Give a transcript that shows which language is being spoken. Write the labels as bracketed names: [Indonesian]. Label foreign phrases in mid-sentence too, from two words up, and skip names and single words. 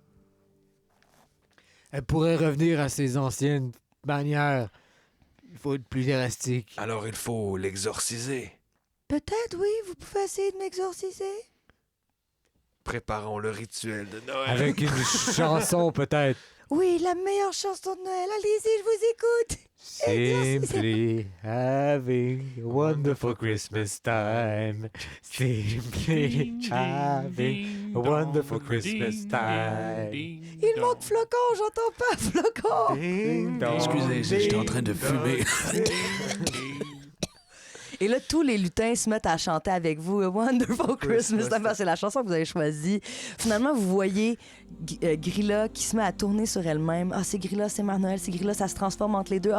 [French] Elle pourrait revenir à ses anciennes manières. Il faut être plus drastique. Alors il faut l'exorciser. Peut-être, oui, vous pouvez essayer de m'exorciser. Préparons le rituel de Noël. Avec une chanson, peut-être. Oui, la meilleure chanson de Noël. Allez-y, je vous écoute. [English] Simply having a wonderful Christmas time. Simply having a wonderful Christmas time. [French] Il manque Flocon, j'entends pas Flocon. Ding dong, Excusez, j'étais en train de fumer. Et là, tous les lutins se mettent à chanter avec vous. A Wonderful Christmas Time. C'est la chanson que vous avez choisie. Finalement, vous voyez Grilla qui se met à tourner sur elle-même. Ah, c'est Grilla, c'est Mère Noël, c'est Grilla, ça se transforme entre les deux.